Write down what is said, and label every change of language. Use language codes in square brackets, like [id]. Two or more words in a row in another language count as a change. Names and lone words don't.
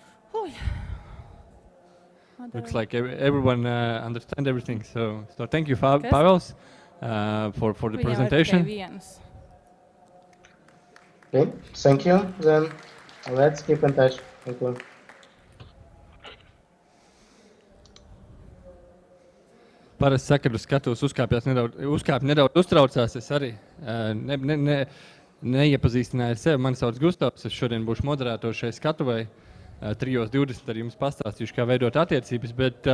[en] Looks like everyone understands everything. So thank you, Pāvels, for the presentation. Okay, thank you. Then let's keep in touch. Thank you. [lv] Parasti saka, ka skatos uzkāp nedaudz uztraucās. Es arī neiepazīstināju sevi. Mani sauc Gustavs. Es šodien būšu moderators šeit skatuvē. 3:20 ar jums pastāstīšu, kā veidot attiecības.